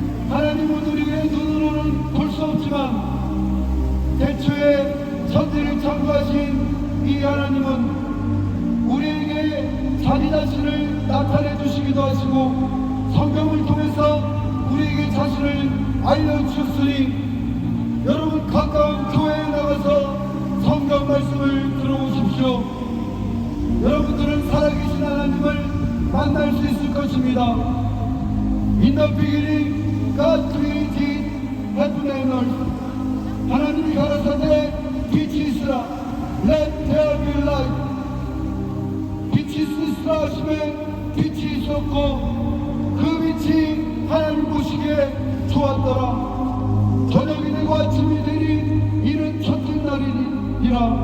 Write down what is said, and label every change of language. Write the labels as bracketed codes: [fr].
[ko] 하나님은 우리의 눈으로는 볼 수 없지만 대초에 천지를 창조하신 이 하나님은 우리에게 자기 자신을 나타내 주시기도 하시고 성경을 통해서 우리에게 자신을 알려주셨으니 여러분, 가까운 교회에 나가서 성경 말씀을 들어보십시오. 여러분들은 살아계신 하나님을 만날 수 있을 것입니다. [en] In the beginning, God created heaven and earth. [ko] 하나님이 가라사대 빛이 있으라, [en] let there be light. [ko] 빛이 있으라 하시면 빛이 있었고 그 빛이 하나님 보시기에 좋았더라. 저녁이 되고 아침이 되니 이는 첫째 날이니라.